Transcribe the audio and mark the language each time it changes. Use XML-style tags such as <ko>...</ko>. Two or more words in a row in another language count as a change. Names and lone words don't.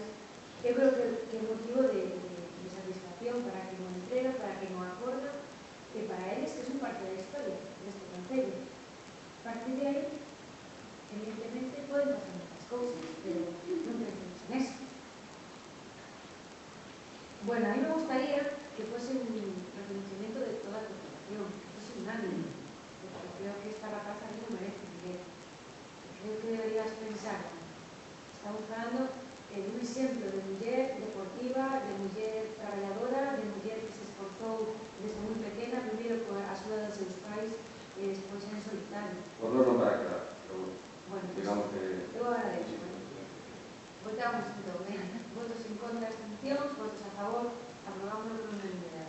<gl>Eu creo que é motivo de satisfacción para quien o entrega, para quien o acorda, e para eles que son parte da historia deste concello. A partir de aí, evidentemente, poden pasar moitas cousas, pero non pensemos en eso.</gl> <es>Bueno, a mí me gustaría que fuese un reconocimiento de toda la corporación, que fuese unánime, porque creo que esta rapaza no merece dinero.</es> <gl>Creo que deberías pensar, estamos falando de un exemplo de muller deportiva, de muller traballadora, de muller que se esforzou desde moi pequena, primeiro coa axuda dos seus pais e despois en solitario. Por non nombrar claro, pero Bueno, digamos que... eu agradeço. Votamos entón, votos en contra, abstencións, votos a favor, aprobamos por unanimidade.</gl>